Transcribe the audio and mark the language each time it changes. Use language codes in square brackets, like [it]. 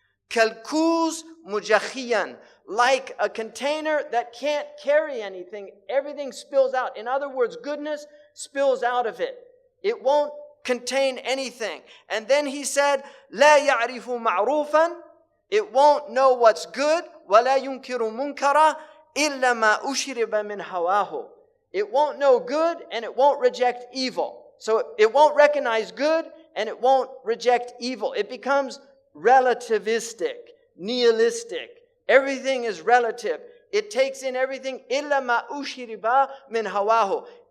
[ar] Kalkuz mujakhiyan. [en] Like a container that can't carry anything, everything spills out. In other words, goodness spills out of it. It won't contain anything. And then he said, [ar] لا يعرف معروفا. [en] It won't know what's good. [ar] ولا ينكر منكرا إلا ما أشرب من هواه. [en] It won't know good and it won't reject evil. So it won't recognize good and it won't reject evil. It becomes relativistic, nihilistic. Everything is relative. It takes in everything. [ar] إِلَّا مَا أُشْرِبَ مِنْ هَوَاهُ.